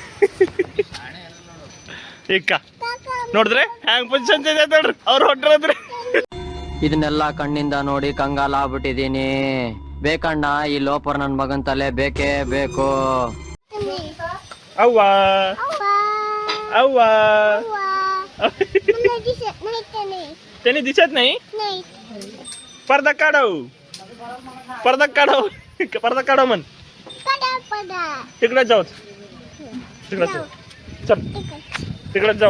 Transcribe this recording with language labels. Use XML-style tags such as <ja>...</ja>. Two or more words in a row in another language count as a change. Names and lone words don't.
<kn>ಇಕ್ಕ ನೋಡಿದ್ರೆ ಹ್ಯಾಂಗ್</kn> <en>position change</en> <kn>ಆಯ್ತು ನೋಡ್ರಿ. ಅವ್ರು ಹೊಂಟ್ರದ್ರಿ. ಇದನ್ನೆಲ್ಲ ಕಣ್ಣಿಂದ ನೋಡಿ ಕಂಗಾಲ ಆಗ್ಬಿಟ್ಟಿದೀನಿ. ಬೇಕಣ್ಣ, ಈ ಲೋಪರ್ ನನ್ ಮಗನ್ ತಲೆ ಬೇಕೇ ಬೇಕು. ಅವ್ವ ಅವ್ವ</kn> <mr>त्याने दिसत नाही. पडदा काढव, पडदा काढव, पडदा काढव म्हण. तिकडे जाऊ, तिकडे चल, तिकडे जाऊ.</mr>